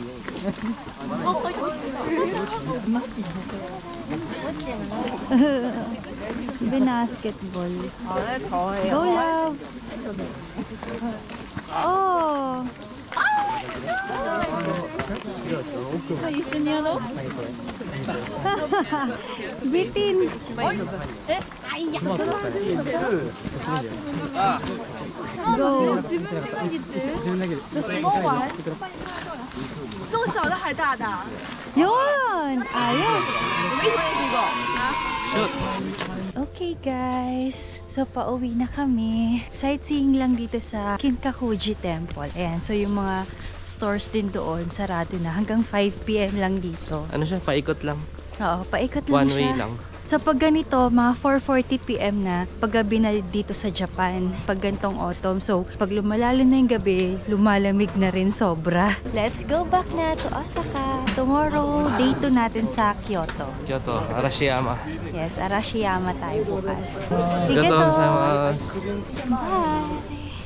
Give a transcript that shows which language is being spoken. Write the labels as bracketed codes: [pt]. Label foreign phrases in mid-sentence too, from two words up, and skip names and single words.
[tl] Binasketball. [en] Go, love! Oh! [tl] Bitin! [en] Go! [zh] 这么小的还大的？ [tl] Yun! Ayos! [zh] 我们一同练习过啊。 [tl] Okay guys, so pauwi na kami. Sightseeing lang dito sa Kinkakuji Temple. Ayan, so yung mga stores din doon, sarado na. Hanggang 5 PM lang dito. Ano siya? Paikot lang. Oo, paikot lang [en] One [tl] siya. way lang. So pag ganito, mga 4:40 PM na, paggabi na dito sa Japan, pag gantong autumn. So pag lumalalim na yung gabi, lumalamig na rin sobra. [en] Let's go back na to Osaka. Tomorrow, day 2 [tl] natin sa [en] Kyoto. [tl] Kyoto, Arashiyama. Yes, Arashiyama tayo bukas. [ja] Kyoto, gozaimasu. [en] Bye!